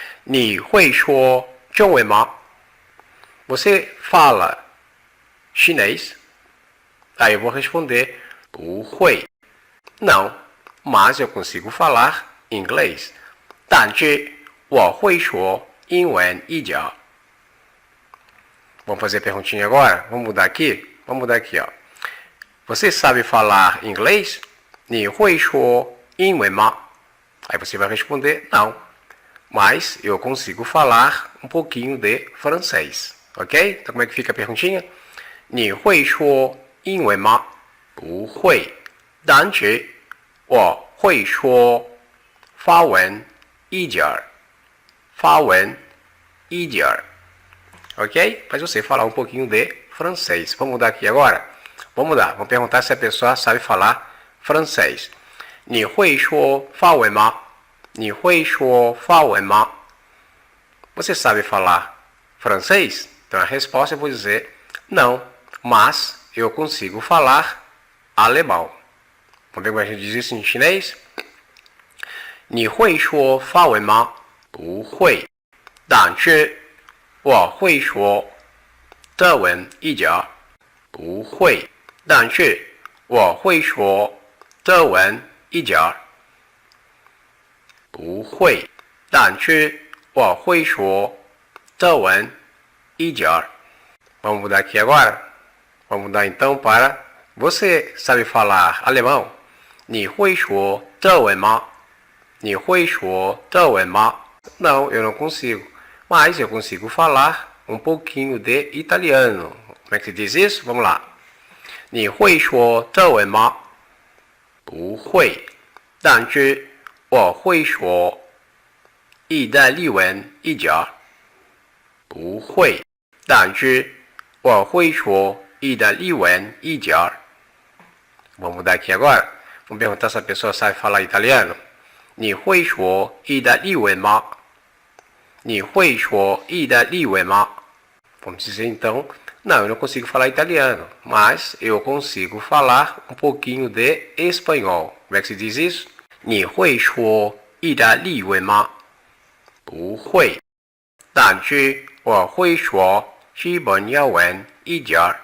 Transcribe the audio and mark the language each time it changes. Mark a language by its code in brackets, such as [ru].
[zh] 你会说中文吗? [pt] Você fala chinês? Aí eu vou responder [zh] 不会. [pt] Não, mas eu consigo falar inglês. [zh] 但是我会说英文一点. [pt] Vamos fazer a perguntinha agora? Vamos mudar aqui? Vamos mudar aqui, ó. Você sabe falar inglês? [zh] 你会说英文吗? [pt] Aí você vai responder, não. Mas eu consigo falar um pouquinho de francês. Ok? Então como é que fica a perguntinha? [zh] 你会说英文吗?不会。但是我会说法文一点儿。法文一点儿。Ok? [pt] Mas você falar um pouquinho de francês. Vamos mudar aqui agora? Vamos mudar. Vamos perguntar se a pessoa sabe falar francês. [zh] 你会说法文吗?你会说法文吗? [pt] Você sabe falar francês? Então a resposta eu vou dizer não, mas eu consigo falar alemão. Vamos ver como a gente diz isso em chinês? [zh] 你会说法文吗? 不会，但是我会说德文一点。不会，但是我会说德文一点。不会，但是我会说德文一点。 [pt] Vamos mudar aqui agora? Vamos mudar então para... Você sabe falar alemão? [zh] 你会说德文吗?你会说德文吗? [pt] Não, eu não consigo. Mas eu consigo falar um pouquinho de italiano. Como é que se diz isso? Vamos lá. [zh] 你会说德文吗? 不会，但是我会说意大利文一点。不会，但是我会说意大利文一点。 [pt] Vamos mudar aqui agora? Vamos perguntar se a pessoa sabe falar italiano. [zh] 你会说意大利文吗?你会说意大利文吗? [pt] Vamos dizer então, não, eu não consigo falar italiano, mas eu consigo falar um pouquinho de espanhol. Como é que se diz isso? [zh] 你会说意大利文吗? 不会，但是我会说西班牙文一点。